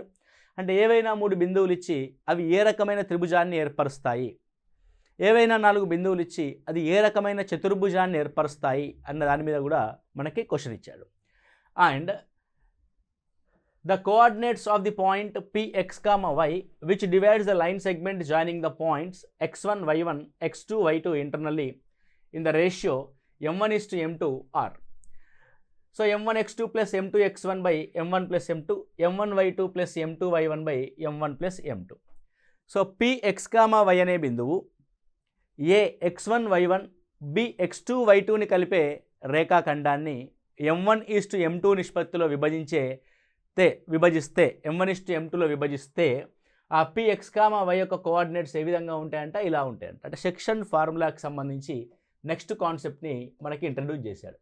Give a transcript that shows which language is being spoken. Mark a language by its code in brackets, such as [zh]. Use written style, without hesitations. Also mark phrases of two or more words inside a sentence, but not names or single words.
[te] అంటే ఏవైనా 3 బిందువులు ఇచ్చి అవి ఏ రకమైన త్రిభుజాన్ని ఏర్పరుస్తాయి, ఏవైనా 4 బిందువులు ఇచ్చి అది ఏ రకమైన చతుర్భుజాన్ని ఏర్పరుస్తాయి అన్న దాని మీద కూడా మనకి క్వశ్చన్ ఇచ్చాడు. [en] and the coordinates of the point px, y which divides the line segment joining the points x1, y1, x2, y2 internally in the ratio m1:m2 are. So m1x2 plus m2x1 by m1 plus m2, m1y2 plus m2y1 by m1 plus m2. [te] సో px, y అనే బిందువు a x1 y1 b x2 y2ని కలిపే రేఖాఖండాన్ని m1:m2 నిష్పత్తిలో విభజిస్తే m1:m2లో విభజిస్తే ఆ px, y యొక్క కోఆర్డినేట్స్ ఏ విధంగా ఉంటాయంటే ఇలా ఉంటాయంట. అంటే [en] section formulaki [te] సంబంధించి [en] next conceptni [te] మనకి ఇంట్రడ్యూస్ చేశాడు.